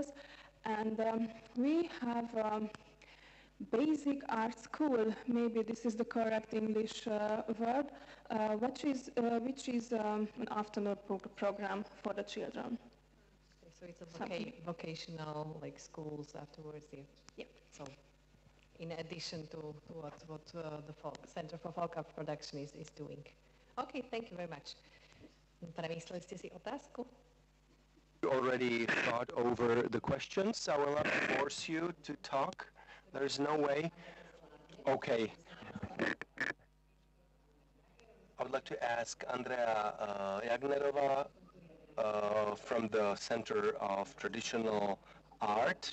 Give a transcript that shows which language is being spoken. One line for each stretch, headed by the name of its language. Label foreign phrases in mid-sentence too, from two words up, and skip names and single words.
English: And we have basic art school, maybe this is the correct English word, which is an afternoon program for the children. So it's a vocational, like schools afterwards. Yeah. So, in addition to what the Center for Folk Art Production is doing. Okay, thank you very much.
Slovak: Premysleli ste si otázku?
English: You already thought over the questions. I will not force you to talk. There's no way. Okay. I would like to ask Andrea Jagnerova from the Center of Traditional Art.